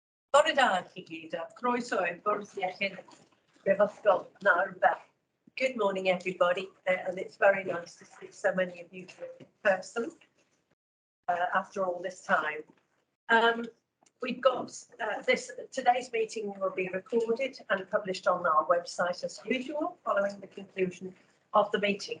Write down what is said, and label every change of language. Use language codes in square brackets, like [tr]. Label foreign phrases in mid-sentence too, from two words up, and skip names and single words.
[cy] Bore da chi gyd, a croeso i'r bwrdd iechyd Brifysgol Narba. [en] Good morning, everybody, and it's very nice to see so many of you in person after all this time. We've got today's meeting will be recorded and published on our website as usual following the conclusion of the meeting.